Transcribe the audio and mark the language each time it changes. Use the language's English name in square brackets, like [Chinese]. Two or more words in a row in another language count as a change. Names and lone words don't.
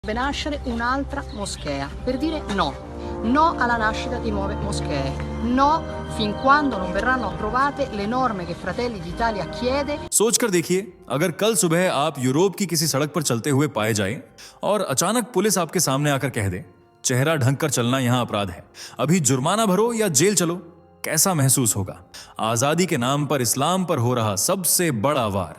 [Italian] nascere un'altra moschea per dire no. No alla nascita di nuove moschee. No fin quando non verranno approvate le norme che Fratelli d'Italia chiede. [Hindi] सोचकर देखिए, अगर कल सुबह आप यूरोप की किसी सड़क पर चलते हुए पाए जाएं और अचानक पुलिस आपके सामने आकर कह दे, चेहरा ढंक कर चलना यहां अपराध है, अभी जुर्माना भरो या जेल चलो, कैसा महसूस होगा? आजादी के नाम पर इस्लाम पर हो रहा सबसे बड़ा वार।